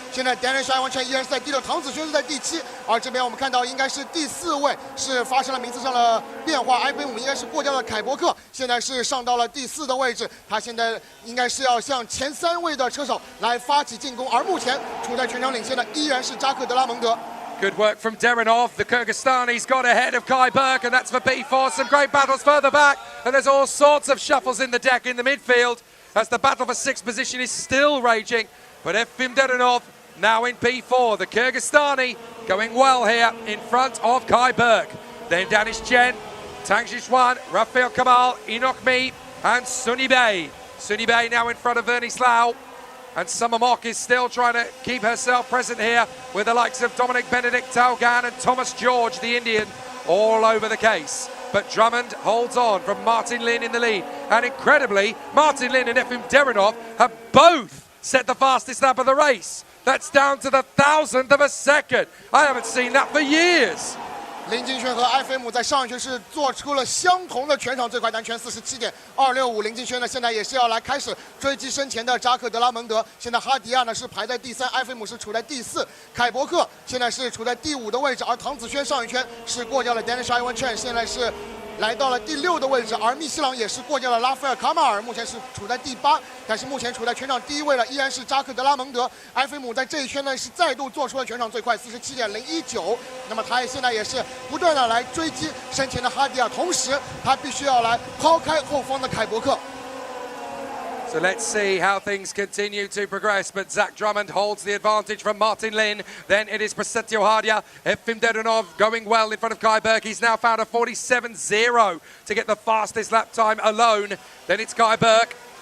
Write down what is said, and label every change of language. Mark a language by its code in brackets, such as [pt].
[zh] 现在 Danish Chen 依然是在第6，唐子轩是在第7，而这边我们看到应该是第4位是发生了名次上的变化 ，IB5 应该是过掉了凯伯克，现在是上到了第4的位置。他现在应该是要向前3位的车手来发起进攻，而目前处在全场领先的依然是扎克德拉蒙德。 [en] Good work from Derinov. The Kyrgyzstani's got ahead of Kai Burke, and that's for B4. Some great battles further back, and there's all sorts of shuffles in the deck in the midfield as the battle for 6th position is still raging. But Efim Derinov now in P4. The Kyrgyzstani going well here in front of Kai Burke. Then Danish Chen, Tang Zhixuan, Rafael Kamal, Enoch Me, and Sunny Bay. Sunny Bay now in front of Vernice Lau. And Summer Mock is still trying to keep herself present here with the likes of Dominic Benedict, Tao Gan and Thomas George, the Indian, all over the case. But Drummond holds on from Martin Lin in the lead. And incredibly, Martin Lin and Efim Derinov have both set the fastest lap of the race. That's down to the 1,000th of a second. I haven't seen that for years. [zh] 林金轩和埃菲姆在上一圈是做出了相同的全场最快单圈47.265。林金轩呢，现在也是要来开始追击身前的扎克德拉蒙德。现在哈迪亚呢是排在第3，埃菲姆是处在第4，凯伯克现在是处在第5的位置，而唐子轩上一圈是过掉了 Danish Chen， 现在是来到了第6的位置，而密西朗也是过掉了拉斐尔卡马尔，目前是处在第8，但是目前处在全场第1位的依然是扎克德拉蒙德。埃菲姆在这一圈呢是再度做出了全场最快47.019，那么他现在也是不断的来追击身前的哈迪亚，同时他必须要来抛开后方的凯伯克。 [en] So let's see how things continue to progress. But Zach Drummond holds the advantage from Martin Lin. Then it is Prasetyo Hardia. Efim Dedonov going well in front of Kai Burke. He's now found a 47.0 to get the fastest lap time alone. Then it's Kai Burke.